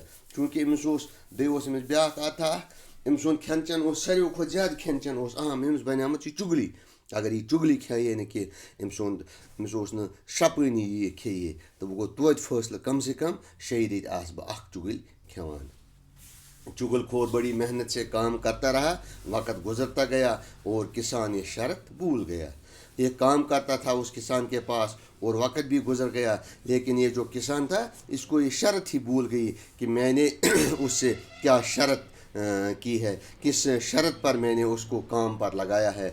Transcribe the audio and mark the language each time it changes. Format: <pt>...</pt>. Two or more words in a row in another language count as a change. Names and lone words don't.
<ks>چوٗنٛکہِ أمِس اوس، بیٚیہِ اوس أمِس بیٛاکھ عادتھا اکھ، أمۍ سُنٛد کھٮ۪ن چٮ۪ن اوس ساروٕے کھۄتہٕ زیادٕ کھٮ۪ن چٮ۪ن اوس اہم، أمِس بنیٛٲمٕژ یہِ چُگلی، اگر یہِ چُگلی کھیٚیہِ نہٕ کینٛہہ، أمِس اوس نہٕ شپٲنی یہِ کھیٚیہِ، تہٕ وۄنۍ گوٚو توتہِ فٲصلہٕ</ks> <ur>کم سے کم</ur> <ks>6 رٮ۪تۍ آسہٕ بہٕ اکھ چُگٕلۍ کھٮ۪وان۔</ks> <ur>چگل خور بڑی محنت سے کام کرتا رہا، وقت گزرتا گیا اور کسان یہ شرط بھول گیا۔ یہ کام کرتا تھا اس کسان کے پاس اور وقت بھی گزر گیا، لیکن یہ جو کسان تھا اس کو یہ شرط ہی بھول گئی کہ میں نے اس سے کیا شرط کی ہے، کس شرط پر میں نے اس کو کام پر لگایا ہے۔</ur>